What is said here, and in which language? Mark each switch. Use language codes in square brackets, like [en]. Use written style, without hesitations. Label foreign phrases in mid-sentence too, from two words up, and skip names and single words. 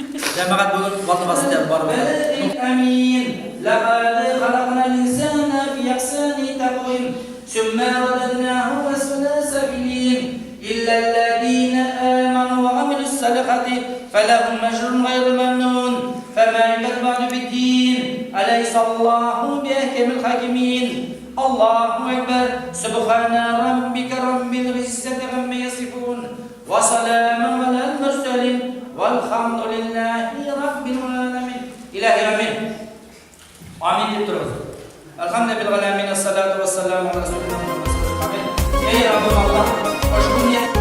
[tr] Cemaat bugün vallahi basit var. [ar] Amin. لقد خلقنا الإنسان في أحسن تقويم. ثم رددناه أسفل سافلين. إلا الذين آمنوا وعملوا الصالحات فلهم أجر غير ممنون فما يكذب بالدين أليس الله بأحكم الحاكمين الله أكبر سبحان ربك رب العزة عما يصفون وسلام على المرسلين والحمد لله رب العالمين إلهي آمين آمين دكتور الحمد لله العالمين الصلاة والسلام على رسول الله آمين يا رب الله hoşgörü